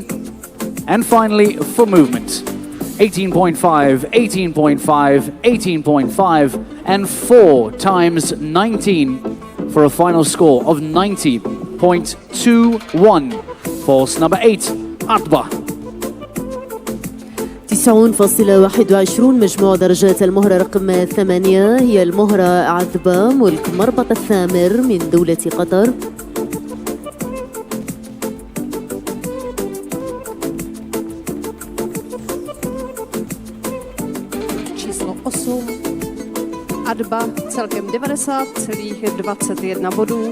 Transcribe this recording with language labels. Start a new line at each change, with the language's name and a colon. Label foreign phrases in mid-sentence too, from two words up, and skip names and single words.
English: And finally, for movement, 18.5, 18.5, 18.5, and 4 times 19 for a final score of 90.21. Horse number 8, Atba.
Arabic: 99.21 مجموع درجات المهرة رقم 8 هي المهرة عذبة ملك مربط الثامر من دولة قطر.
Czech: Číslo 8. Adba celkem 90,21 bodů.